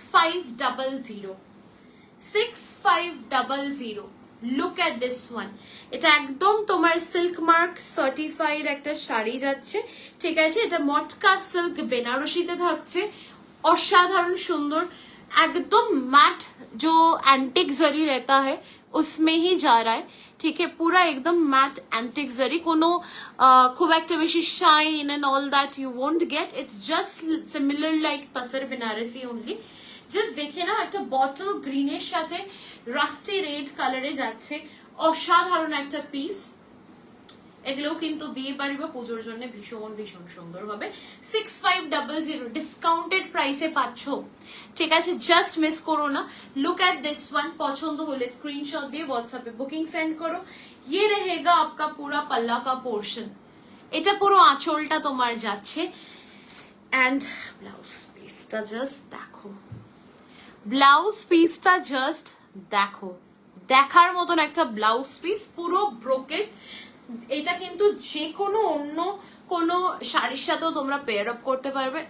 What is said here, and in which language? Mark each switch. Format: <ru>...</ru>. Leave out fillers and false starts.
<en>6500, 6500, look at this one.</en> <bn>এটা একদম তোমার সিল্ক মার্ক সার্টিফাইড একটা শাড়ি যাচ্ছে, ঠিক আছে। এটা মটকা সিল্ক বেনারসিতে থাকছে, অসাধারণ সুন্দর,</bn> <hi>एकदम मैट जो एंटिक जरी रहता है उसमें ही जा रहा है, ठीक है। पूरा एकदम मैट एंटिक जरी,</hi> <bn>कोनो खूब একটা বেশি shine</bn> <en>And all that you won't get. It's just similar like তসর Banarasi only.</en> <bn>Just দেখে নাও, একটা বটল গ্রিনের সাথে রাস্টি রেড কালারে যাচ্ছে, অসাধারণ একটা পিস। এগুলোও কিন্তু বিয়ে বাড়ি বা পুজোর জন্য ভীষণ ভীষণ সুন্দর হবে। 6500 ডিসকাউন্টেড প্রাইসে পাচ্ছ, ঠিক আছে। জাস্ট মিস করো না।</bn> <en>Look at this one.</en> <bn>পছন্দ হলে স্ক্রিনশট দিয়ে হোয়াটসঅ্যাপে বুকিং সেন্ড করো।</bn> <hi>ये रहेगा आपका पूरा पल्ला का पोर्शन,</hi> <bn>এটা পুরো আঁচলটা তোমার যাচ্ছে। এন্ড ব্লাউজ পিসটা জাস্ট দেখো, ব্লাউজ পিসটা জাস্ট দেখো, দেখার মতন একটা ব্লাউজ পিস, পুরো ব্রোকেট। এটা কিন্তু যে কোনো অন্য কোনো শাড়ির সাথেও তোমরা পেয়ার আপ করতে পারবে।</bn>